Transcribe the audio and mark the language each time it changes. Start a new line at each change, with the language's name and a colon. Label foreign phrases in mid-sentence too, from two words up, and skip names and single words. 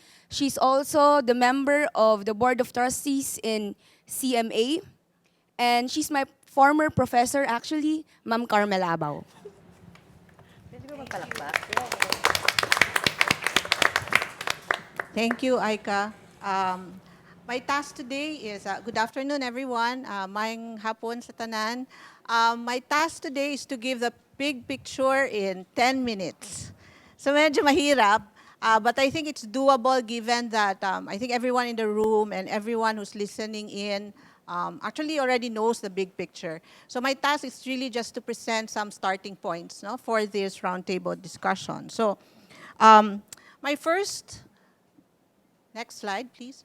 English: She's also the member of the Board of Trustees in CMA, and she's my former professor actually, Ma'am Carmel Abaw. Thank you, Aika. My task today is, good afternoon everyone,
Hiligaynon: maayong hapon sa tanan.
English: My task today is to give the big picture in 10 minutes.
Filipino: So medyo mahirap,
English: but I think it's doable given that I think everyone in the room and everyone who's listening in actually already knows the big picture. So my task is really just to present some starting points, no, for this roundtable discussion. So my first, next slide please.